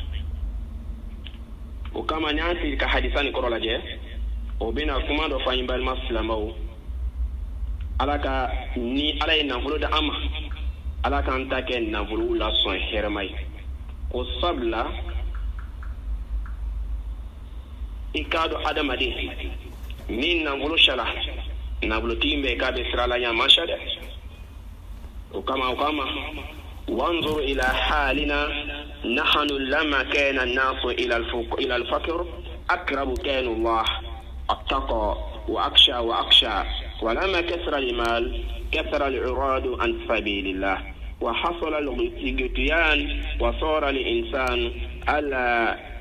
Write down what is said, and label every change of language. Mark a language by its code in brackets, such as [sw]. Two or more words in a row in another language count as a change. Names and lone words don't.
[bm] o kama ni an sigi ka hadisa nin kɔrɔ lajɛ o bɛna kuma dɔ fɔ an ye balima silamɛw ala ka ni ala ye nafolo da an ma ala k'an ta kɛ nafolow lasɔn hɛrɛma ye o sabula i k'a dɔn adamaden ni nafolo sala nafolotigi bɛ k'a bɛ sira la ɲɛ ma sa dɛ o kama [ar] وانظر إلى حالنا نحن لما كان الناس إلى الفقر أقرب كان الله اتقى وأخشى ولما كثر المال كثر العراض عن سبيل الله وحصل الغثيان وصار الإنسان ألا